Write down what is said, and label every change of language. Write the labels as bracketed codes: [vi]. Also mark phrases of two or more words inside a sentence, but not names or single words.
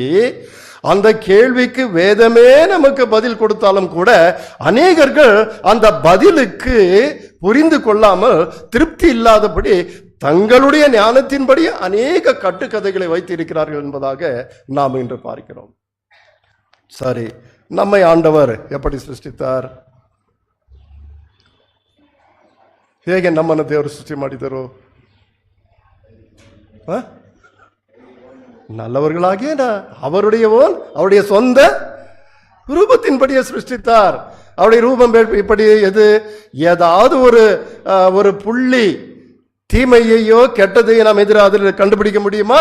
[ta] அந்த கேள்விக்கு வேதமே நமக்கு பதில் கொடுத்தாலும் கூட அநேகர்கள் அந்த பதிலுக்கு புரிந்து கொள்ளாமல் திருப்தி இல்லாதபடி தங்களுடைய ஞானத்தின்படி அநேக கட்டுக்கதைகளை வைத்திருக்கிறார்கள் என்பதாக நாம் இன்று பார்க்கிறோம். சரி, நம்மை ஆண்டவர் எப்படி சிருஷ்டித்தார்? [kn] ಹೇಗೆ ನಮ್ಮನ್ನು ದೇವರು ಸೃಷ್ಟಿ ಮಾಡಿದರು? [ta] நல்லவர்களாகிய அவருடைய சொந்த ரூபத்தின்படியே சிருஷ்டித்தார். அவருடைய ரூபம் இப்படி ஏதாவது ஒரு புள்ளி தீமையையோ கெட்டதையோ நாம் எதிராக கண்டுபிடிக்க முடியுமா?